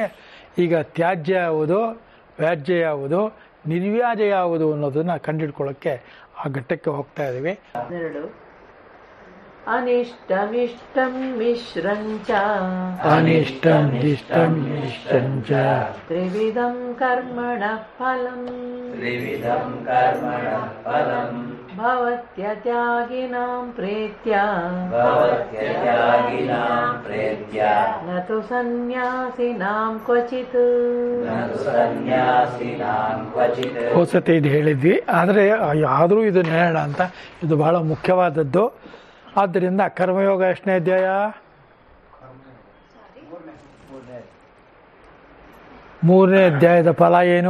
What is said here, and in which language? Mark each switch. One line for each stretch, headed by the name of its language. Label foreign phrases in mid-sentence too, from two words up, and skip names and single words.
Kannada: ಈಗ ತ್ಯಾಜ್ಯ ಯಾವುದು, ವ್ಯಾಜ್ಯ ಯಾವುದು, ನಿರ್ವ್ಯಾಜ್ಯ ಯಾವುದು ಅನ್ನೋದನ್ನು ಕಂಡುಹಿಡ್ಕೊಳ್ಳೋಕ್ಕೆ ಆ ಘಟ್ಟಕ್ಕೆ ಹೋಗ್ತಾ ಇದ್ದೀವಿ.
Sanskrit: ಅನಿಷ್ಟಮಿಷ್ಟಂ ಮಿಶ್ರಂಚ ಅನಿಷ್ಟಮಿಷ್ಟಂ ಮಿಶ್ರಂಚ ತ್ರಿವಿಧಂ ಕರ್ಮಣಃ ಫಲಂ ಭವತ್ಯತ್ಯಾಗಿನಾಂ ಪ್ರೇತ್ಯ ನ ತು ಸನ್ಯಾಸಿನಾಂ ಕ್ವಚಿತ್.
Kannada: ಹೋಸತಿ ಇದು ಹೇಳಿದ್ವಿ, ಆದರೆ ಆದರೂ ಇದನ್ನು ಹೇಳೋಣ ಅಂತ. ಇದು ಬಹಳ ಮುಖ್ಯವಾದದ್ದು. ಆದ್ದರಿಂದ ಕರ್ಮಯೋಗ ಎಷ್ಟನೇ ಅಧ್ಯಾಯ? 3ನೇ ಅಧ್ಯಾಯದ ಫಲ ಏನು?